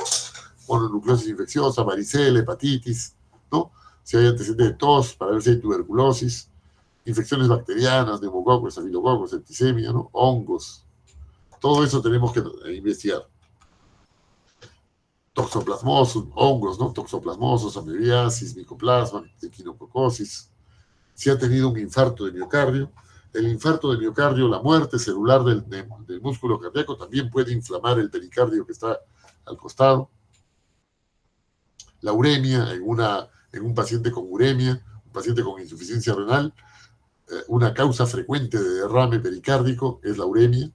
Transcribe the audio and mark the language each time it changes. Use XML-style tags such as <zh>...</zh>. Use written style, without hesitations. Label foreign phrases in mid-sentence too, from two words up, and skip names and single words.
<es>Mononucleosis infecciosa, varicela, hepatitis, ¿no? Si hay antecedentes de tos, para ver si hay tuberculosis, infecciones bacterianas, neumococos, estafilococos, septicemia, ¿no? Hongos. Todo eso tenemos que investigar. Toxoplasmosis, hongos, ¿no? Toxoplasmosis, amebiasis, micoplasma, equinococosis. Si ha tenido un infarto de miocardio, el infarto de miocardio, la muerte celular del músculo cardíaco también puede inflamar el pericardio que está al costado. La uremia en un paciente con uremia, un paciente con insuficiencia renal, una causa frecuente de derrame pericárdico es la uremia.</es>